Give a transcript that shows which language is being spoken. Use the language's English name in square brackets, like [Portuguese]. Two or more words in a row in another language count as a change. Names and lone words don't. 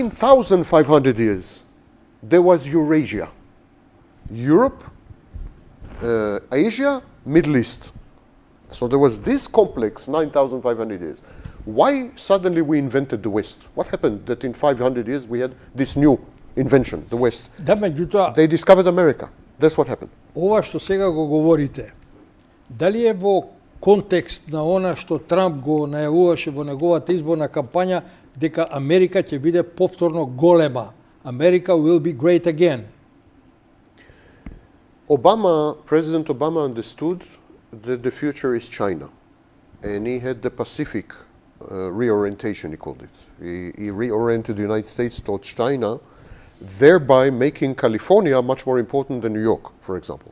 [English] 9,500 years, there was Eurasia. Europe, Asia, Middle East. So there was this complex 9,500 years. Why suddenly we invented the West? What happened that in 500 years we had this new invention, the West? [Macedonian] Да, меѓутоа, [English] They discovered America. That's what happened. [Macedonian] ова што сега го говорите, дали е во контекст на она што Трамп го најавуваше во неговата изборна кампања, дека Америка ќе биде повторно голема. [English] America will be great again. President Obama understood that the future is China. And he had the Pacific reorientation, he called it. He reoriented the United States towards China, thereby making California much more important than New York, for example.